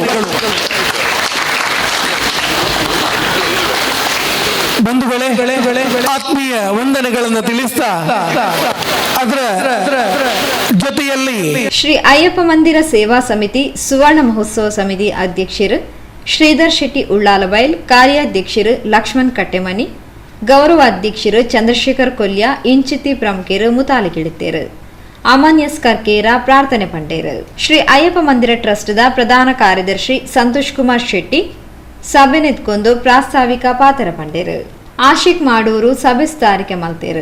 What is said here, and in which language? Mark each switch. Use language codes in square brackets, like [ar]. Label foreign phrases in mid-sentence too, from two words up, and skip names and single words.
[kn] ಬಂಧುಗಳೇ, ಆತ್ಮೀಯ ವಂದನೆಗಳನ್ನು ತಿಳಿಸ್ತಾ ಅದರ ಜೊತೆಯಲ್ಲಿ [tcy] ಶ್ರೀ ಅಯ್ಯಪ್ಪ ಮಂದಿರ ಸೇವಾ ಸಮಿತಿ ಸುವರ್ಣ ಮಹೋತ್ಸವ ಸಮಿತಿ ಅಧ್ಯಕ್ಷರು ಶ್ರೀಧರ್ ಶೆಟ್ಟಿ ಉಳ್ಳಾಲಬೈಲ್, ಕಾರ್ಯಾಧ್ಯಕ್ಷರು ಲಕ್ಷ್ಮಣ್ ಕಟ್ಟೆಮನಿ, ಗೌರವಾಧ್ಯಕ್ಷರು ಚಂದ್ರಶೇಖರ್ ಕೊಲ್ಯ, ಇಂಚಿತಿ ಪ್ರಮುಖರು ಮುತಾಲಿಗಿಡುತ್ತೇರು. ಅಮಾನ್ಯಸ್ ಕರ್ಕೇರ ಪ್ರಾರ್ಥನೆ ಪಂಡೇರು. ಶ್ರೀ ಅಯ್ಯಪ್ಪ ಮಂದಿರ ಟ್ರಸ್ಟ್ದ ಪ್ರಧಾನ ಕಾರ್ಯದರ್ಶಿ ಸಂತೋಷ್ ಕುಮಾರ್ ಶೆಟ್ಟಿ ಸಭೆ ನೆತ್ಕೊಂಡು ಪ್ರಾಸ್ತಾವಿಕ ಪಾತ್ರ ಪಂಡೇರು. ಆಶಿಕ್ ಮಾಡೂರು ಸಭೆ ಸ್ಥಾರಿಕೆ ಮಲ್ತೇರು.